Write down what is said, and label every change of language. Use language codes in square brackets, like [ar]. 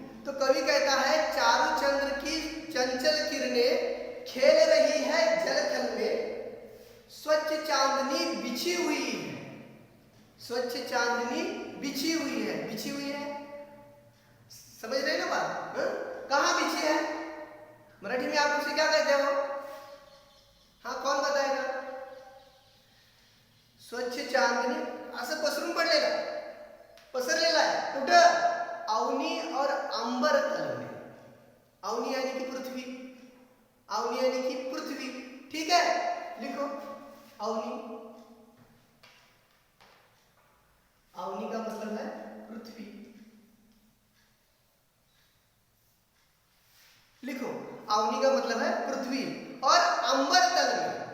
[hi] तो कवि कहता है चारु चंद्र की चंचल किरणें खेल रही है जलथल में, स्वच्छ चांदनी बिछी हुई है, स्वच्छ चांदनी बिछी हुई है, बिछी हुई है, समझ रहे ना बात? कहाँ बिछी है, मराठी में आप उसे क्या कहते हो? हाँ, कौन बताएगा? [mr] स्वच्छ चांदनी असं पसरून पसरलेला आहे, कुठं? [hi] अवनी और अंबर तल में। अवनी यानी कि पृथ्वी, अवनी यानी कि पृथ्वी, ठीक है, लिखो अवनी, अवनी का मतलब है पृथ्वी, लिखो, अवनी का मतलब है पृथ्वी, और अंबर तल में।